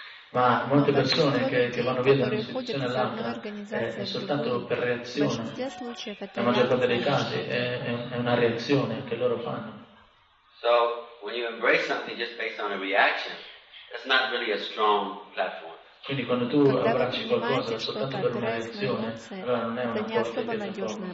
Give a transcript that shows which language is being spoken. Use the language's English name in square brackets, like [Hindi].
[Italian] Ma molte persone che vanno via da un'istituzione all'altra è soltanto per reazione. La maggior parte dei casi è una reazione che loro fanno. [English] So when you embrace something just based on a reaction, that's not really a strong platform. [Italian] Quindi quando tu abbracci qualcosa soltanto per una reazione, allora non è una forte piattaforma.